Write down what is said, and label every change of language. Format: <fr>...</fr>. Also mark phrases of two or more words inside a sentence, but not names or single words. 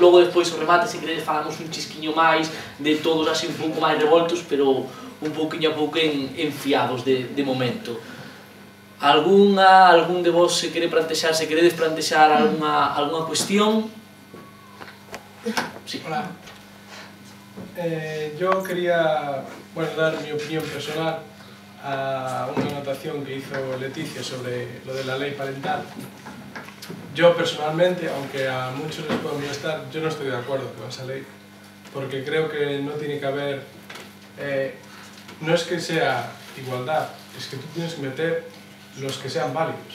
<gl>Logo, despois, o remate, se queredes, falamos un chisquiño máis de todos así un pouco máis revoltos, pero un pouquiño a pouco enfiados de momento. Algún de vos se queredes plantexar algunha cuestión?</gl> <es>Sí. Hola. Yo quería dar mi opinión personal a una anotación que hizo Leticia sobre lo de la ley parental. Yo personalmente, aunque a muchos les pueda molestar, yo no estoy de acuerdo con esa ley, porque creo que no tiene que haber, no es que sea igualdad, es que tú tienes que meter los que sean válidos.</es>